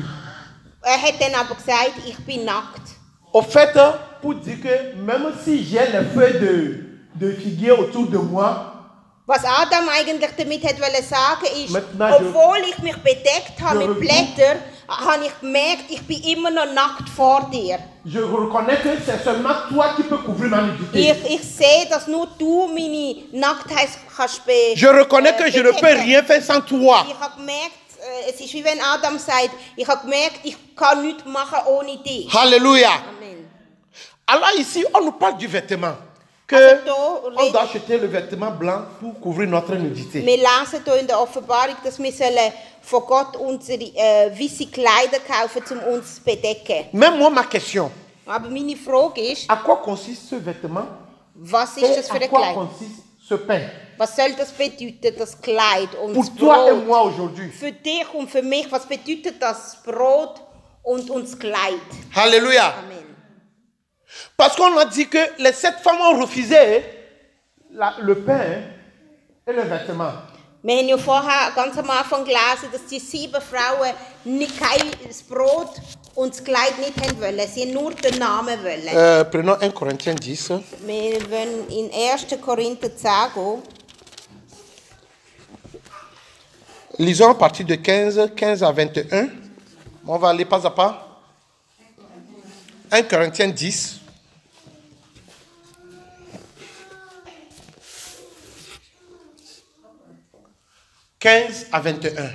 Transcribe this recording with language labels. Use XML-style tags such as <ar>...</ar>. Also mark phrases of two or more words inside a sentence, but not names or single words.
<de>Er hat dann aber gesagt, ich bin nackt.</de> <fr>Au fait, pour dire que même si j'ai les feuilles de figuier autour de moi,</fr> <de>Was Adam eigentlich damit hat wollen sagen ist,</de> <fr>Maintenant,</fr> <de>obwohl ich mich bedeckt habe</de> <fr>je</fr> <de>mit Blättern, habe ich gemerkt, ich bin immer noch nackt vor dir.</de> <fr>je reconnais que c'est seulement toi qui peux couvrir ma nudité.</fr> <de>Ich sehe, dass nur du meine Nacktheit kannst</de> <fr>Je reconnais que je ne peux rien faire sans toi.</fr> <de>Ich habe gemerkt, es ist wie wenn Adam sagt, ich habe gemerkt, ich kann nichts machen ohne dich.</de> <fr>Alléluia. Amen. Alors ici, on nous parle du vêtement. Que</fr> <de>Also da</de> <fr>on doit acheter le vêtement blanc pour couvrir notre nudité.</fr> <de>wir lesen hier in der Offenbarung, dass wir von Gott unsere weiße Kleider kaufen, um uns zu bedecken.</de> <fr>Même moi, ma question,</fr> <de>Aber meine Frage ist,</de> <fr>à quoi consiste ce vêtement</fr> <de>was ist</de> <fr>et</fr> <de>das für</de> <fr>à</fr> <de>ein</de> <fr>quoi</fr> <de>Kleid?</de> <fr>consiste ce pain?</fr> <de>Was soll das bedeuten, das Kleid und</de> <fr>Pour</fr> <de>das</de> <fr>toi et</fr> <de>Brot?</de> <fr>moi aujourd'hui.</fr> <de>Für dich und für mich, was bedeutet das Brot und das Kleid? Alléluia. Amen.</de> <fr>Parce qu'on a dit que les 7 femmes ont refusé le pain et le vêtement.</fr> <de>Wir haben ja vorher ganz am Anfang gelesen, dass die 7 Frauen kein Brot und das Kleid nicht haben wollen. Sie haben nur den Namen wollen.</de> <fr>Prenons 1 Corinthiens 10.</fr> <de>Wir wollen in 1. Korinther 10 gehen.</de> <fr>Lisons à partir de 15 à 21. On va aller pas à pas. 1 Corinthiens 10. « 15 à 21.</fr>